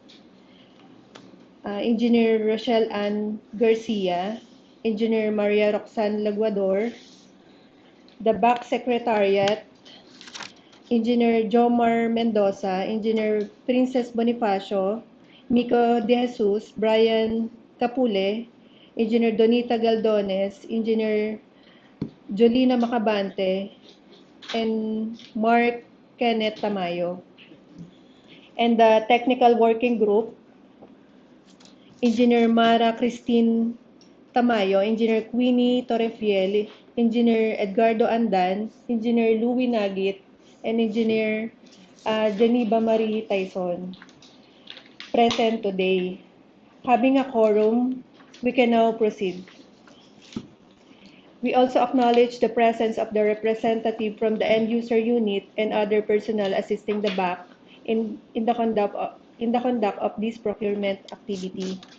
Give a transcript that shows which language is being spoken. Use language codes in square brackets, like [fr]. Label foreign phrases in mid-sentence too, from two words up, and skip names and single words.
[en] Engineer Rochelle Ann Garcia, Engineer Maria Roxanne Laguador, the BAC Secretariat, Engineer Jomar Mendoza, Engineer Princess Bonifacio, Mico De Jesus, Brian Capule, Engineer Donita Galdones, Engineer Jolina Macabante, and Mark Kenneth Tamayo. And the Technical Working Group, Engineer Mara Christine Tamayo, Engineer Queenie Torrefiel, Engineer Edgardo Andan, Engineer Louie Nagit, and Engineer Geneva Marie Tyson present today. Having a quorum, we can now proceed. We also acknowledge the presence of the representative from the end user unit and other personnel assisting the BAC in the conduct of this procurement activity.